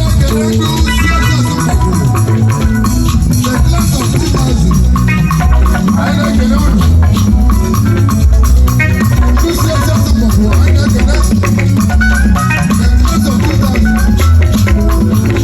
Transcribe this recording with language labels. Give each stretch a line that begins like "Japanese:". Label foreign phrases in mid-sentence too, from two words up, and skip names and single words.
English: Thank you. The class of two thousand.
Igbo: Anyị na-ekele unu. Ndị si eche asatọ bụ anyị na-ekele.
English: The class of two thousand.